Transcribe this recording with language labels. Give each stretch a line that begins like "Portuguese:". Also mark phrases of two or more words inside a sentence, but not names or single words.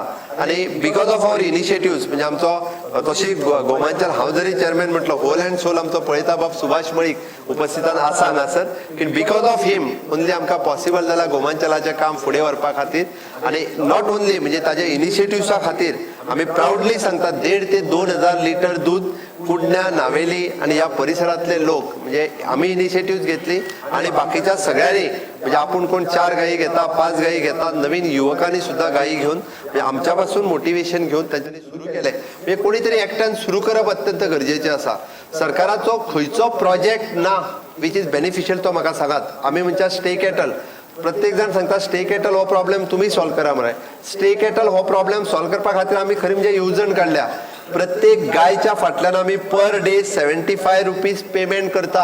Konkani: आणि
English: because of our initiatives
Konkani: म्हणजे आमचो तशी गोमांचल हांव जरी चेअरमॅन म्हटलो
English: whole and soul
Konkani: आमचो पळयता बाब सुभाष मळीक उपस्थितान आसा हांगासर की
English: because of him only
Konkani: आमकां पॉसिबल जाला गोमांचलाचें काम फुडें व्हरपा खातीर.
Marathi: आणि
English: not only
Marathi: म्हणजे
Konkani: ताज्या इनिशिएटिव्सा खातीर आमी प्राउडली सांगता
Marathi: 1,500 ते 2,000 लिटर दूध कुडण्या, नावेली आणि या परिसरातले लोक म्हणजे आम्ही इनिशिएटिव्ह घेतली आणि बाकीच्या सगळ्यांनी म्हणजे आपण कोण 4 गायी घेता, 5 गायी घेता, नवीन युवकांनी सुद्धा गायी घेऊन म्हणजे आमच्यापासून मोटिवेशन घेऊन त्यांनी सुरू केले.
Konkani: म्हणजे कोणीतरी एकट्यान सुरू करप अत्यंत गरजेचे आसा. सरकाराचो खंयचो प्रोजेक्ट ना
English: which is beneficial
Konkani: तो म्हाका सांगात. आमी म्हणच्या
English: stray cattle
Konkani: प्रत्येक जण सांगता
English: stray cattle
Konkani: हो प्रॉब्लेम तुम्ही सॉल्व करा मरे.
English: stray cattle
Konkani: हो प्रॉब्लेम सॉल्व करपा खातीर आमी खरी म्हणजे येवजण काढल्या. प्रत्येक गायच्या फाटल्यान आमी
English: per day
Konkani: 75 रुपीज पेमेंट करता.